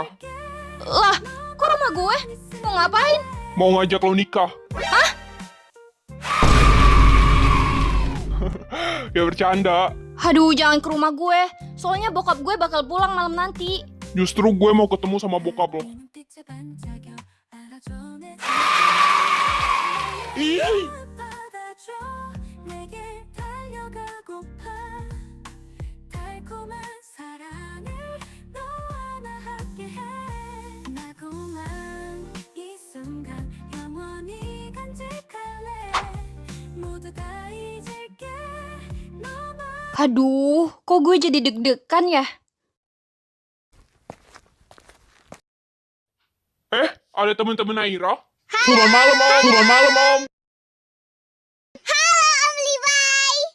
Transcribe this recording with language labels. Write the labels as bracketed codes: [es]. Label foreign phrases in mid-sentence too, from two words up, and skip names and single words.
[id] Lah, kok rumah gue? Mau ngapain? Mau ngajak lo nikah. Hah? Ya bercanda. Aduh, jangan ke rumah gue. Soalnya bokap gue bakal pulang malam nanti. Justru gue mau ketemu sama bokap lo. [ko] 눈빛에 반짝여 알아줘 내 받아줘 내게 달려가고파 달콤한 사랑을 너와 나 함께해 나고만 이 순간 영원히 간직할래 모두 다 잊을게 너만 [id] Aduh, kok gue jadi deg-degan ya? Ada temen-temen Naira? Selamat malam, Om. Selamat malam, Om. Halo Om Levi.